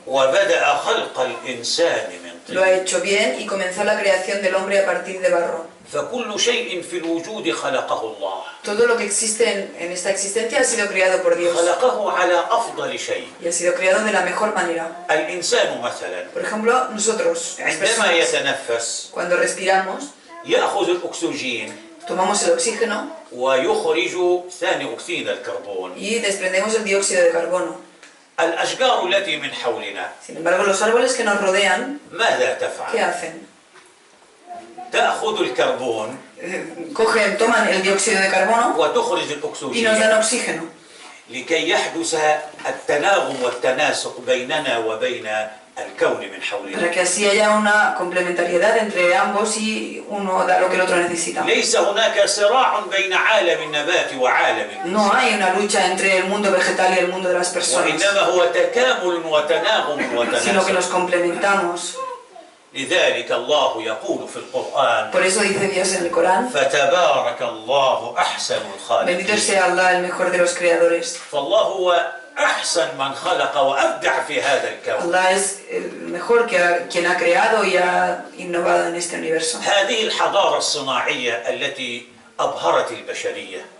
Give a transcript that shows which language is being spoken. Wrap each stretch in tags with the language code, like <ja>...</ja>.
<ar>وبدأ خلق الإنسان من</ar> <es>lo ha</es> <ar>طين.</ar> <es>hecho bien y comenzó la creación del hombre a partir de barro.</es> <ar>فكل شيء في الوجود خلقه الله،</ar> <es>Todo lo que existe en esta existencia ha sido creado por Dios</es> <ar>خلقه على أفضل شيء.</ar> <es>y ha sido creado de la mejor manera.</es> <ar>الإنسان مثلا</ar> <es>Por ejemplo, nosotros, las</es> <ar>عندما</ar> <es>personas,</es> <ar>يتنفس</ar> <es>cuando respiramos,</es> <ar>يأخذ الأكسجين</ar> <es>tomamos el oxígeno</es> <ar>ويخرج ثاني أكسيد الكربون.</ar> <es>y desprendemos el dióxido de carbono.</es> <ar>الأشجار التي من حولنا</ar> <es>Sin embargo, los árboles que nos rodean,</es> <ar>ماذا</ar> <es>¿qué</es> <ar>تفعل؟</ar> <es>hacen?</es> <ar>تأخذ الكربون</ar> <es>Toman el dióxido de carbono</es> <ar>وتخرج</ar> <es>y nos</es> <ar>الأكسجين</ar> <es>dan oxígeno</es> <ar>لكي يحدث التناغم والتناسق بيننا وبين الكون من</ar> <es>para</es> <ar>حولنا.</ar> <es>que así haya una complementariedad entre ambos y uno da lo que el otro necesita.</es> <ar>ليس هناك صراع بين عالم النبات وعالم</ar> <es>No</es> <ar>الإنسان،</ar> <es>hay una lucha entre el mundo vegetal y el mundo de las personas,</es> <ar>وإنما هو تكامل وتناغم</ar> <es>sino que los complementamos.</es> <ar>لذلك الله يقول في القرآن:</ar> <es>Por eso dice Dios en el Corán,</es> <ar>فتبارك الله أحسن</ar> <es>bendito</es> <ar>الخالقين.</ar> <es>sea Allah, el mejor de los creadores.</es> <ar>فالله هو أحسن من خلق وأبدع في هذا الكون.</ar> <es>Allah es el mejor quien ha creado y ha innovado en este universo.</es> <ar>هذه الحضارة الصناعية التي أبهرت البشرية</ar>